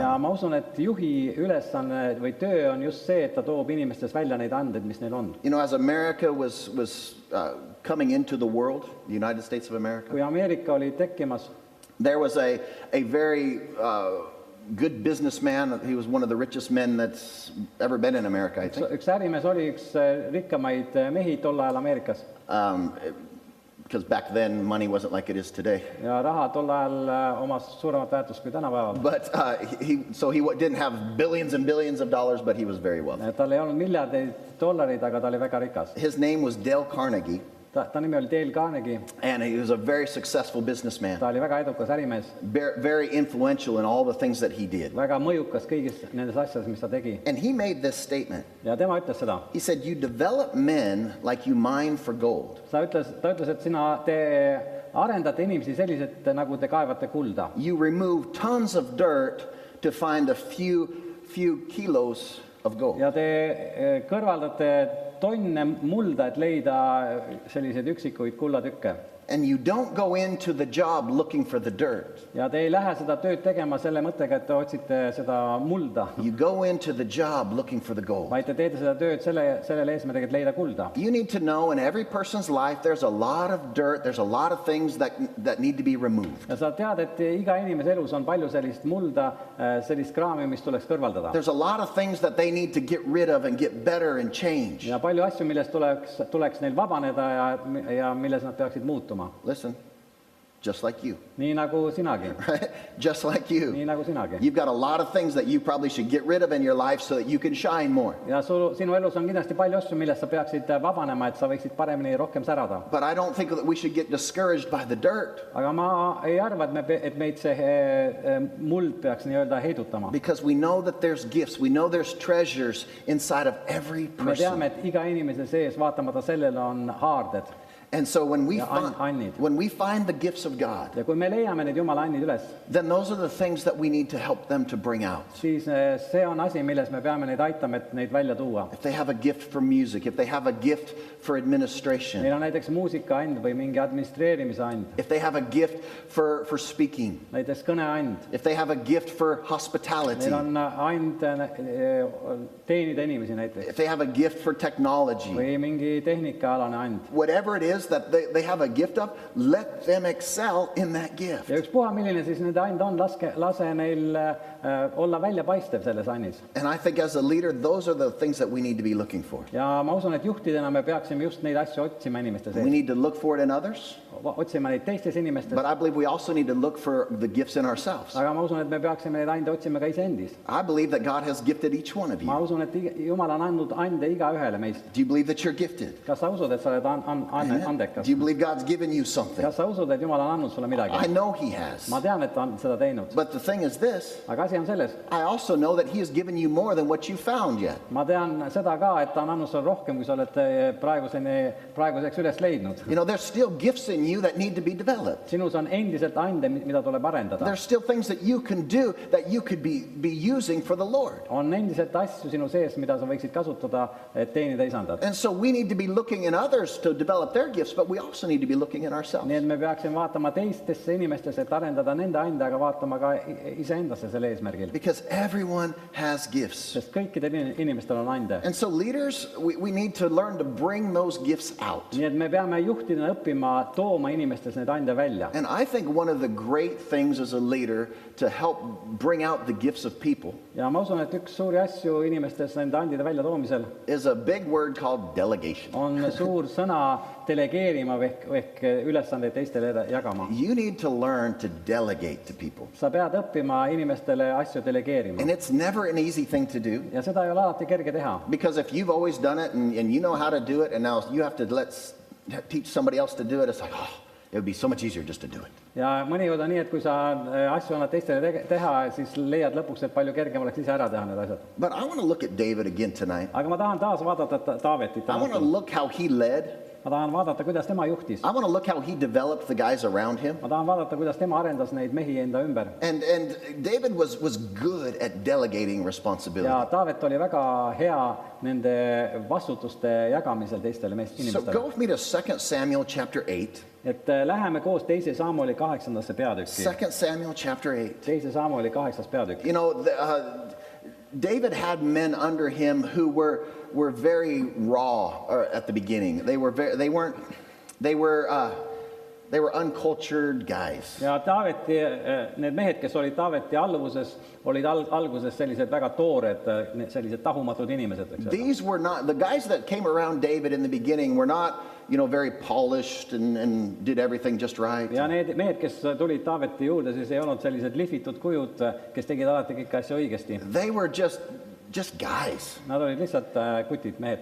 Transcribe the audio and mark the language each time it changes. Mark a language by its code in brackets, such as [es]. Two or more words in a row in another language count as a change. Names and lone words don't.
[et] Ja ma usun, et juhi ülesanne või töö on just see, et ta toob inimestes välja neid andeid, mis neil on. [en] You know, as America was coming into the world, the United States of America, [et] Kui Ameerika oli tekkimas, [en] there was a very good businessman. He was one of the richest men that's ever been in America, I think. [et] üks ärimees oli üks rikkamaid mehi tol ajal Ameerikas. [en] Because back then money wasn't like it is today. [et] Ja raha tol ajal omas suuremat väärtust kui tänapäeval. [en] But he didn't have billions and billions of dollars, but he was very wealthy. [et] Tal ei olnud miljardeid dollareid, aga ta oli väga rikas. [en] His name was Dale Carnegie, [et] Ta nimi oli Dale Carnegie. [en] and he was a very successful businessman, [et] Ta oli väga edukas ärimees, [en] very influential in all the things that he did. [et] väga mõjukas kõigis nendes asjades, mis ta tegi. [en] And he made this statement. [et] Ja tema ütles seda. [en] He said, "You develop men like you mine for gold. [et] Ta ütles, et te arendate inimesi selliselt, nagu te kaevate kulda. [en] You remove tons of dirt to find a few kilos of gold." [et] Ja te kõrvaldate tonne mulda, et leida selliseid üksikuid kullatükke. [en] And you don't go into the job looking for the dirt. [et] ja te ei lähe seda tööd tegema selle mõttega, et te otsite seda mulda, [en] You go into the job looking for the gold. [et] vaid te teete seda tööd sellele eesmärgiga, et leida kulda. [en] You need to know in every person's life there's a lot of dirt, there's a lot of things that need to be removed. [et] ja sa tead, et iga inimese elus on palju sellist mulda, sellist kraami, mis tuleks kõrvaldada. [en] There's a lot of things that they need to get rid of and get better and change. [et] ja palju asju, millest tuleks neil vabaneda ja milles nad peaksid muutuma. [en] Listen, just like you, [et] nii nagu sinagi, [en] right? Just like you. [et] nii nagu sinagi. [en] You've got a lot of things that you probably should get rid of in your life so that you can shine more. [et] ja sinu elus on kindlasti palju asju, millest sa peaksid vabanema, et sa võiksid paremini rohkem särada. [en] But I don't think that we should get discouraged by the dirt, [et] aga ma ei arva, et meid see muld peaks nii-öelda heidutama. [en] because we know that there's gifts, we know there's treasures inside of every [et] me teame, [en] person. [et] et iga inimese sees, vaatamata sellele, on haarded. [en] And so when we [et] Ja annid. [en] find the gifts of God, [et] ja kui me leiame need Jumala annid üles, [en] then those are the things that we need to help them to bring out. [et] siis see on asi, milles me peame neid aitama, et neid välja tuua. [en] If they have a gift for music, if they have a gift for administration, [et] Neil on näiteks muusikaand või mingi administreerimise and, [en] if they have a gift for speaking, [et] näiteks kõneand. [en] if they have a gift for hospitality, [et] Neil on and teenida inimesi näiteks [en] if they have a gift for technology, [et] või mingi tehnikaalane and. [en] whatever it is that they have a gift of, let them excel in that gift. [et] ja ükspuha, milline siis nende and on, lase neil olla väljapaistev selles annis. [en] And I think as a leader, those are the things that we need to be looking for. [et] ja ma usun, et juhtidena me peaksime just neid asju otsima inimeste [en] We [et] sees. [en] need to look for it in others, [et] Otsima neid teistes inimestes, [en] but I believe we also need to look for the gifts in ourselves. [et] aga ma usun, et me peaksime neid ande otsima ka iseendis. [en] I believe that God has gifted each one of [et] ma [en] you. [et] usun, et Jumal on andnud ande igaühele meist. [en] Do you believe that you're gifted? [et] kas sa usud, et sa oled andekas? [en] Do you believe God's given you something? [et] kas sa usud, et Jumal on andnud sulle [en] I [et] midagi? [en] know He has. [et] ma tean, et ta on seda teinud. [en] But the thing is this, [et] aga asi on selles, [en] I also know that He has given you more than what you found yet. [et] ma tean seda ka, et ta on andnud sulle rohkem, kui sa oled praeguseks üles leidnud. [en] You know, there's still gifts in you that need to be developed. [et] sinus on endiselt ande, mida tuleb arendada. [en] There's still things that you can do that you could be using for the Lord. [et] on endiselt asju sinu sees, mida sa võiksid kasutada, et teenida isandat. [en] And so we need to be looking in others to develop their gifts, but we also need to be looking in ourselves. [et] nii et me peaksime vaatama teistesse inimestesse, et arendada nende ande, aga vaatama ka iseendasse selle eesmärgil. [en] Because everyone has gifts. [et] sest kõikidel inimestel on ande. [en] And so leaders, we need to learn to bring those gifts out. [et] nii et me peame juhtidena õppima tooma inimestes need ande välja. [en] And I think one of the great things as a leader to help bring out the gifts of people [et] ja ma usun, et üks suuri asju inimestes nende andide välja toomisel [en] is a big word called delegation. [et] on suur sõna delegeerima ehk ülesandeid teistele jagama. [en] You need to learn to delegate to people. [et] sa pead õppima inimestele asju delegeerima. [en] And it's never an easy thing to do, [et] ja seda ei ole alati kerge teha. [en] because if you've always done it and you know how to do it and now you have to teach somebody else to do it, it's like, oh, it would be so much easier just to do it. [et] ja mõnikord on nii, et kui sa asju annad teistele teha, siis leiad lõpuks, et palju kergem oleks ise ära teha need asjad. [en] But I want to look at David again tonight. [et] aga ma tahan taas vaadata Taavetit. [en] I want to look how he led. [et] ma tahan vaadata, kuidas tema juhtis. [en] I want to look how he developed the guys around him. [et] ma tahan vaadata, kuidas tema arendas neid mehi enda ümber. [en] And David was good at delegating responsibility. [et] ja Taavet oli väga hea nende vastutuste jagamisel teistele [en] So go [et] inimestele. [en] with me to 2 Samuel chapter 8. [et] et läheme koos 2. Samueli 8. peatükki. [en] 2 Samuel chapter 8. [et] 2. Samueli 8. peatükk. [en] You know, David had men under him who were very raw at the beginning. They were uncultured guys. [et] ja Taaveti, need mehed, kes olid Taaveti alluvuses, olid alguses sellised väga toored, sellised tahumatud inimesed, eks ole. [en] These were not, the guys that came around David in the beginning were not, very polished and did everything just right. [et] ja need mehed, kes tulid Taaveti juurde, siis ei olnud sellised lihvitud kujud, kes tegid alati kõiki asju õigesti. [en] They were just guys. [et] Nad olid lihtsalt kutid mehed.